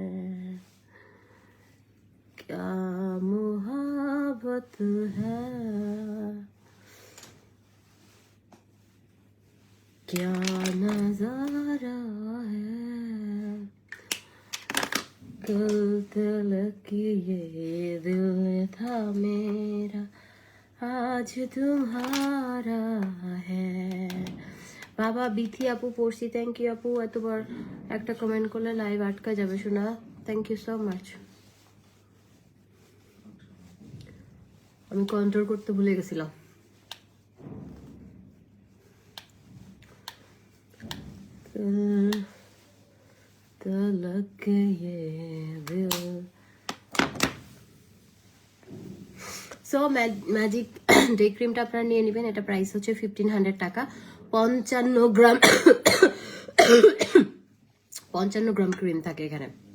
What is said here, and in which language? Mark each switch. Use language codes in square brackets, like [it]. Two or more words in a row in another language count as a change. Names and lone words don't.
[hi] क्या मोहब्बत है, क्या नजारा है, कल तलक ये दिल था मेरा, आज तुम्हारा है। [bn] বাবা বিথি আপু পড়ছি, [en] thank you [bn] আপু, এতবার একটা কমেন্ট করলে লাইভ আটকা যাবে শোনা, [en] thank you so much. [bn] আমি কন্ট্রোল করতে ভুলে গেছিলাম। [hi] तलक ये दिल। [bn] সো ম্যাজিক ডে ক্রিমটা আপনারা নিয়ে নেবেন, এটা প্রাইস হচ্ছে 1500 টাকা। 55 গ্রাম 55 গ্রাম ক্রিম থাকে এখানে।